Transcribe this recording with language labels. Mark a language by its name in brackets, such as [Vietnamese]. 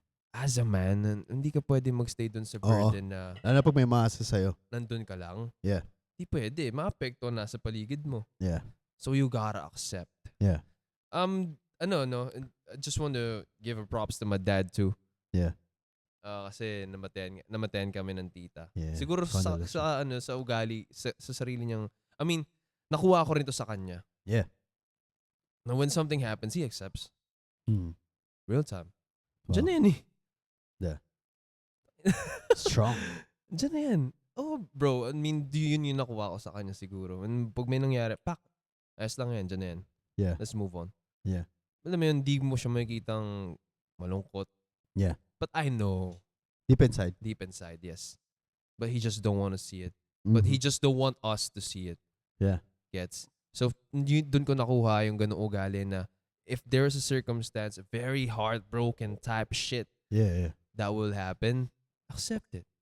[English] As a man, [Filipino] hindi ka pwedeng magstay dun sa burden na lalo pag may maasa sa'yo. nandun ka lang. [English] Yeah. [Filipino] Hindi pwede. Maapekto nasa paligid mo. [English] Yeah. So you gotta accept. Yeah. I just want to give a props to my dad too. Yeah. [Filipino] Kasi namatayan kami ng tita. [English] Yeah. [Filipino] Siguro sa ugali, sa sarili niyang, [English] I mean, [Filipino] nakuha ko rin to sa kanya. [English] Yeah. Now when something happens, he accepts. Real time. Wow. [Filipino] Diyan na yan eh. [English] Yeah. Strong. [Filipino] Diyan na yan. Oh, bro, I mean, yun yung nakuha ko sa kanya siguro. And pag may nangyari, ayos lang yan, diyan na yan. [English] Yeah. Let's move on. Yeah. [Filipino] Alam mo yun, di mo siya makikitang malungkot. [English] Yeah. But I know. Deep inside. Deep inside, yes. But he just don't want to see it. But he just don't want us to see it. Yeah. Gets? So, [Filipino] dun ko nakuha yung ganung ugali na [English] if there's a circumstance, a very heartbroken type shit Yeah. that will happen, accept it.